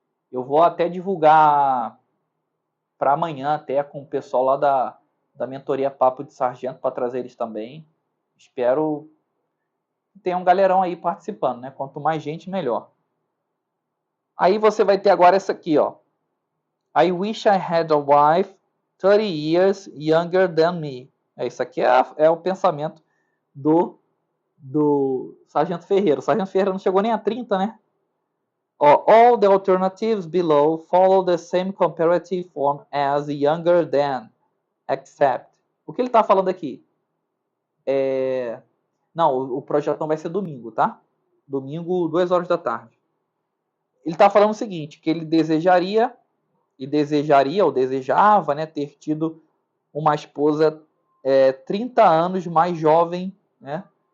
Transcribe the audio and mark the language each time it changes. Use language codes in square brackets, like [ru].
[pt] Eu vou até divulgar para amanhã até com o pessoal lá da mentoria Papo de Sargento para trazer eles também. Espero que tenha um galerão aí participando, né? Quanto mais gente, melhor. Aí você vai ter agora essa aqui, ó. [en] I wish I had a wife 30 years younger than me. [pt] Isso aqui é o pensamento do Sargento Ferreira. O Sargento Ferreira não chegou nem a 30, né? [en] All the alternatives below follow the same comparative form as younger than, except. [pt] O que ele está falando aqui? Não, o projetão vai ser domingo, tá? Domingo, 2 horas da tarde. Ele está falando o seguinte, que ele desejaria ou desejava, né, ter tido uma esposa 30 anos mais jovem, né?